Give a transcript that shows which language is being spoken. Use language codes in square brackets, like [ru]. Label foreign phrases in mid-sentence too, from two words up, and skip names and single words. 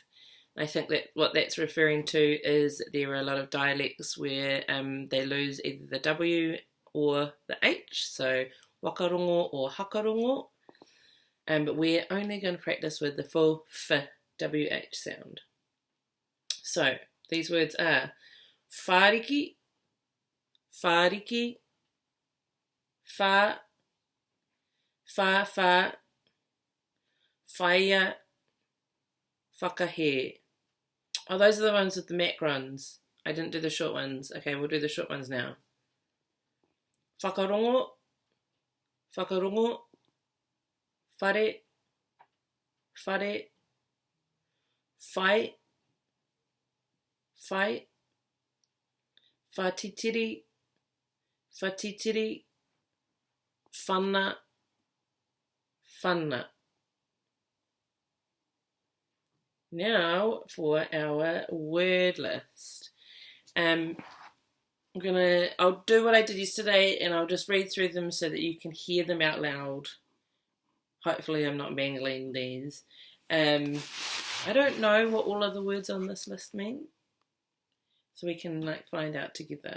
[en] I think that what that's referring to is there are a lot of dialects where they lose either the W or the H, so wakarongo or hakarongo. But we're only going to practice with the full f, WH sound. So these words are [mi] whāriki, whāriki, whā, whā, whaia, whakahe. [en] Oh, those are the ones with the macrons. I didn't do the short ones. Okay, we'll do the short ones now. [mi] Whakarongo, whakarongo, whare, whare, whai, whai, whatitiri, whatitiri, whana, whana. [en] Now for our word list. I'll do what I did yesterday and I'll just read through them so that you can hear them out loud. Hopefully I'm not mangling these. I don't know what all of the words on this list mean, so we can find out together.